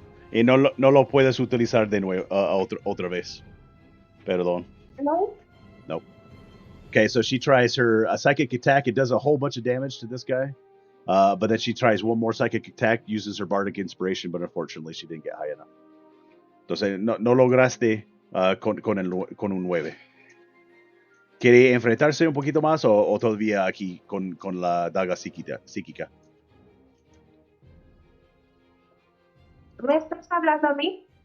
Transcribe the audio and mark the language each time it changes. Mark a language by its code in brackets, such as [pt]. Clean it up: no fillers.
[es] Y no lo puedes utilizar de nuevo otra vez. Perdón. No. [en] Nope. Okay, so she tries her psychic attack. It does a whole bunch of damage to this guy. But then she tries one more psychic attack, uses her bardic inspiration, but unfortunately she didn't get high enough. [es] Entonces no lograste con un 9. ¿Quiere enfrentarse un poquito más o todavía aquí con la daga psíquica? ¿Me estás hablando a mí?